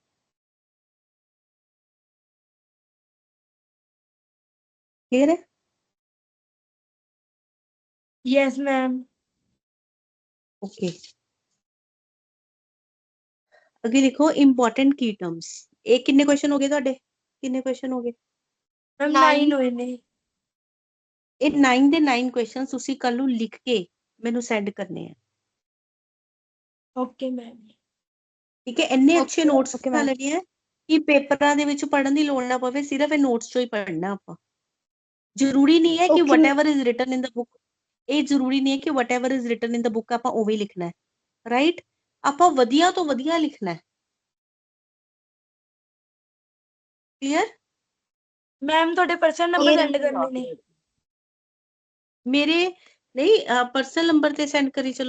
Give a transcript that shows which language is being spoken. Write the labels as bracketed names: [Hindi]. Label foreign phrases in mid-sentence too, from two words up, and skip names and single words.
[Hindi] क्लियर है? [English] yes ma'am. [Hindi] ओके अगे लिखो इंपॉर्टेंट की टर्म्स। एक कितने क्वेश्चन हो गए ਤੁਹਾਡੇ? कितने क्वेश्चन हो गए? [Punjabi] मैम 9 ਹੋਏ ਨੇ। ਇਹ 9 ਦੇ 9 क्वेश्चन ਤੁਸੀਂ ਕੱਲ ਨੂੰ ਲਿਖ ਕੇ ਮੈਨੂੰ ਸੈਂਡ ਕਰਨੇ ਆ। [English] okay ma'am. [Punjabi] ਠੀਕ ਹੈ ਇੰਨੇ [English] Okay, [Punjabi] ਅੱਛੇ ਨੋਟਸ [English] okay, [Punjabi] ਬਣਾ [English] ma'am. [Punjabi] ਲੈਣੇ ਆ ਕਿ ਪੇਪਰਾਂ ਦੇ ਵਿੱਚ ਪੜਨ ਦੀ ਲੋੜ ਨਾ ਪਵੇ, ਸਿਰਫ ਇਹ ਨੋਟਸ ਚੋਂ ਹੀ ਪੜਨਾ ਆਪਾਂ। ਜ਼ਰੂਰੀ ਨਹੀਂ ਹੈ ਕਿ [English] Okay, whatever is written in the book, [Punjabi] ਇਹ ਜ਼ਰੂਰੀ ਨਹੀਂ ਹੈ ਕਿ [English] whatever is written in the book [Punjabi] ਆਪਾਂ ਉਵੇਂ ਹੀ ਲਿਖਣਾ ਹੈ, ਰਾਈਟ? ਆਪਾਂ ਵਧੀਆ ਤੋਂ ਵਧੀਆ ਲਿਖਣਾ ਹੈ। ਕਲੀਅਰ? ਮੈਮ ਤੁਹਾਡੇ [English] personal number [Punjabi] ਸੈਂਡ ਕਰਨੇ ਨੇ। ਮੇਰੇ ਨਹੀਂ [English] personal number [Punjabi] ਤੇ ਸੈਂਡ ਕਰੀ ਚਲੋ।